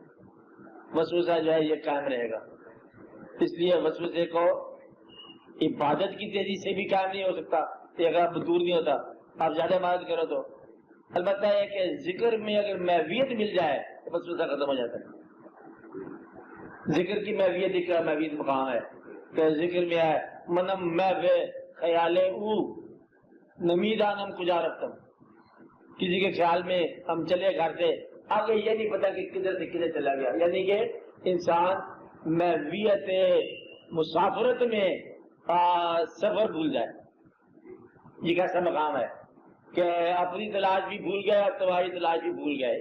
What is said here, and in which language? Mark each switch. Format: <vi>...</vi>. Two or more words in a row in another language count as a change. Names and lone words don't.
<ur>وسوسہ جو ہے یہ قائم رہے گا. اس لیے وسوسے کو عبادت کی تیزی سے بھی قائم نہیں ہو سکتا کہ اگر آپ دور نہیں ہوتا آپ زیادہ عبادت کرو تو. البتہ یہ کہ ذکر میں اگر محویت مل جائے تو وسوسہ ختم ہو جاتا ہے. ذکر کی محویت ایک محویت مقام ہے کہ ذکر میں ہے</ur> <fa>منم محو خیال او نمیدانم کجا رفتم.</fa> <ur>کسی کے خیال میں ہم چلے گھر سے آگے یہ نہیں پتا کہ کدھر سے کدھر چلا گیا. یعنی کہ انسان محویت مسافرت میں سفر بھول جائے. یہ کیسا مقام ہے کہ اپنی تلاش بھی بھول گیا اور تمہاری تلاش بھی بھول گئے.</ur>